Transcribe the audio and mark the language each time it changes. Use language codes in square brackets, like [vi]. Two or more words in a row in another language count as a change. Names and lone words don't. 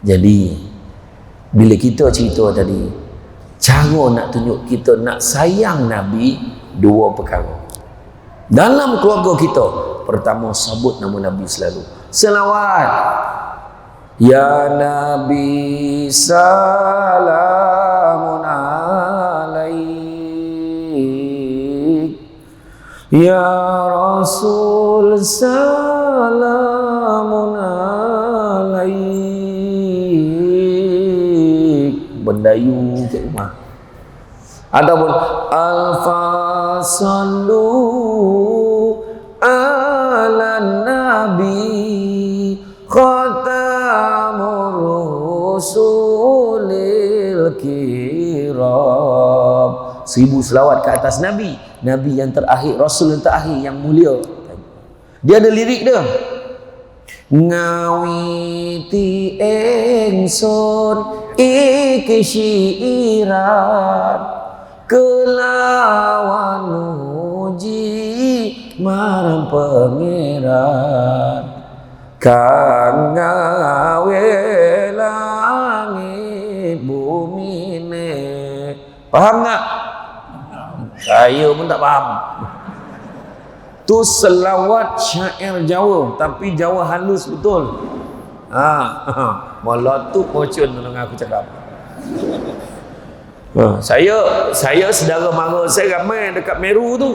[ms] Jadi bila kita cerita tadi, cara nak tunjuk kita nak sayang Nabi, dua perkara. Dalam keluarga kita, pertama sebut nama Nabi selalu. [ar] Selawat. يا نبي سلام عليك يا رسول سلام عليك. [ms] Mendayu ke rumah. Ataupun [ar] ألف صلوا على نبي خاتم الرسل الكرام. [ms] 1000 selawat ke atas Nabi, Nabi yang terakhir, Rasul yang terakhir, yang mulia. Dia ada lirik dia. [jv] Ngawiti ingsun iki syiiran kelawan muji marang pangeran kang gawe langit bumine. [ms] Paham tak? Saya pun tak paham. Tu selawat syair Jawa, tapi Jawa halus betul. Meletup pocun dengar aku cakap. Saya saudara mara saya ramai dekat Meru tu.